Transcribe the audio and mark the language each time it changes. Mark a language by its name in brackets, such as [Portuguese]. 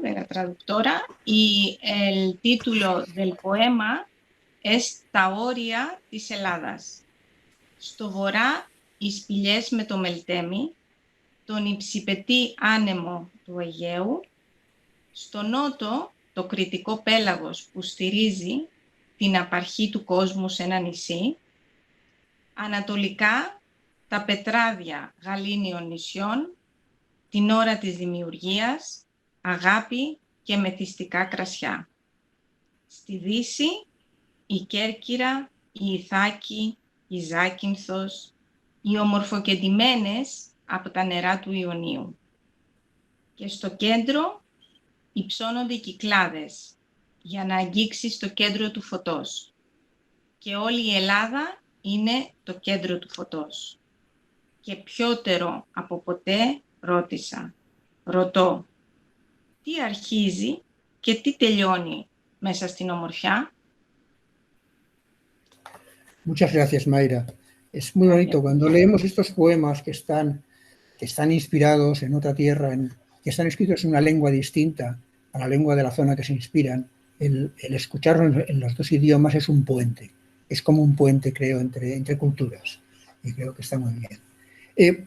[Spanish] De la traductora, y el título del poema es [Greek] Τα όρια της Ελλάδας. Στο βορρά οι σπηλιές με το Μελτέμι, τον υψηπετή άνεμο του Αιγαίου, στο νότο το κρητικό πέλαγος που στηρίζει την απαρχή του κόσμου σε ένα νησί, ανατολικά τα πετράδια γαλήνιων νησιών, την ώρα της δημιουργίας, αγάπη και μεθυστικά κρασιά. Στη δύση η Κέρκυρα, η Ιθάκη, η Ζάκυνθος, οι ομορφοκεντημένες από τα νερά του Ιωνίου. Και στο κέντρο υψώνονται οι Κυκλάδες για να αγγίξει στο κέντρο του φωτός. Και όλη η Ελλάδα είναι το κέντρο του φωτός. Και πιότερο από ποτέ ρωτώ, τι αρχίζει και τι τελειώνει μέσα στην ομορφιά? [Spanish] Muchas gracias, Mayra. Es muy bonito cuando leemos estos poemas que están inspirados en otra tierra, que están escritos en una lengua distinta a la lengua de la zona que se inspiran, el escucharlo en los dos idiomas es un puente. Es como un puente, creo, entre culturas. Y creo que está muy bien.